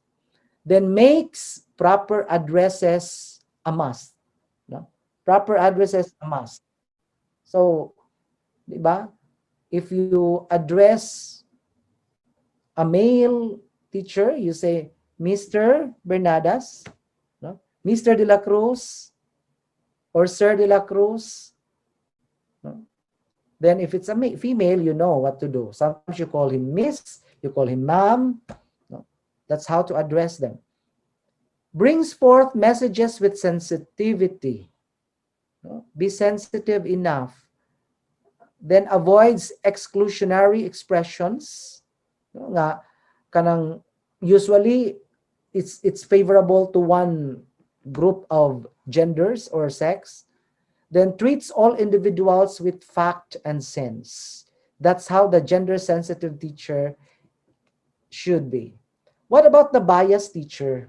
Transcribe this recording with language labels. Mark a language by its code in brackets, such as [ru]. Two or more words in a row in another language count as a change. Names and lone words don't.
[en] Then makes proper addresses a must. No? Proper addresses a must. [tl] So, di ba? [en] If you address a male teacher, you say Mr. Bernadas, no? Mr. De La Cruz or Sir De La Cruz. No? Then if it's a female, you know what to do. Sometimes you call him Miss, you call him Ma'am. No? That's how to address them. Brings forth messages with sensitivity. No? Be sensitive enough. Then avoids exclusionary expressions. No? [ceb] Nga, kanang [en] usually it's favorable to one group of genders or sex. Then treats all individuals with fact and sense. That's how the gender sensitive teacher should be. What about the biased teacher?